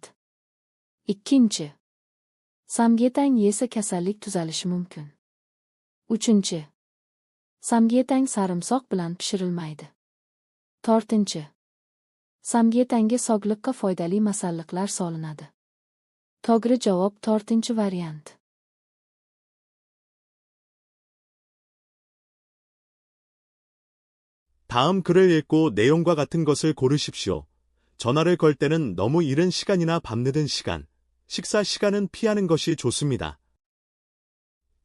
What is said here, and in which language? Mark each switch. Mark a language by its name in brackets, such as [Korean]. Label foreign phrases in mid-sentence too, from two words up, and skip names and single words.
[Uzbek] Ikkinchi, samgyetang yesa kasallik tuzalishi mumkin. Uchinchi, samgyetang sarimsoq bilan pishirilmaydi. To'rtinchi, samgyetanga sog'liqqa foydali masalliqlar solinadi. To'g'ri javob to'rtinchi variant. [Korean] 다음 글을 읽고 내용과 같은 것을 고르십시오. 전화를 걸 때는 너무 이른 시간이나 밤늦은 시간, 식사 시간은 피하는 것이 좋습니다.